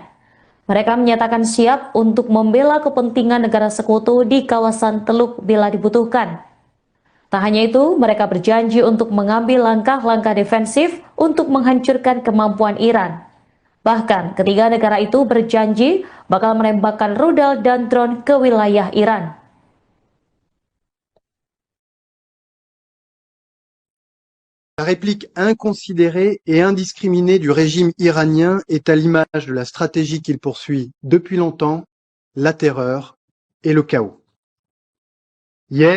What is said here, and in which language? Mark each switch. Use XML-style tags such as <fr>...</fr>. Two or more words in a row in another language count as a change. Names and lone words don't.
<id>Mereka menyatakan siap untuk membela kepentingan negara sekutu di kawasan Teluk bila dibutuhkan. Tak hanya itu, mereka berjanji untuk mengambil langkah-langkah defensif untuk menghancurkan kemampuan Iran. Bahkan, ketiga negara itu berjanji bakal menembakkan rudal dan drone ke wilayah Iran.</id> <fr>La réplique inconsidérée et indiscriminée du régime iranien est à l'image de la stratégie qu'il poursuit depuis longtemps, la terreur et le chaos.</fr>